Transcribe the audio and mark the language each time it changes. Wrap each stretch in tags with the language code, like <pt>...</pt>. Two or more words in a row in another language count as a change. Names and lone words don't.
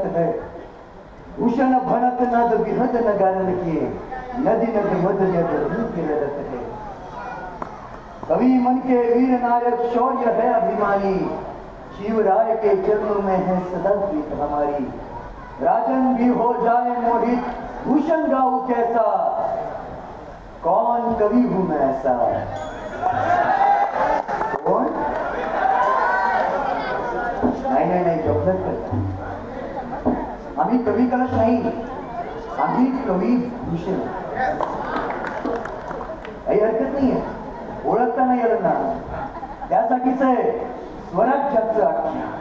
<hi>है भूषण भरत नद विहद न गारन किए नदी नद मध जब रूप लड़त है कवि मन के वीर नायक शौर्य है अभिमानी शिवराय के चरणों में है सदा प्रीत हमारी राजन भी हो जाए मोहित भूषण गाऊं कैसा कौन कवि हूं मैं ऐसा कौन</hi> <mr>नाही गफलत करता आम्ही कवी कलश नाही आम्ही कवी भूषण काही हरकत नाहीये ओळखता नाही आलं ना त्यासाठीच आहे स्वराज्याचं आख्यान</mr>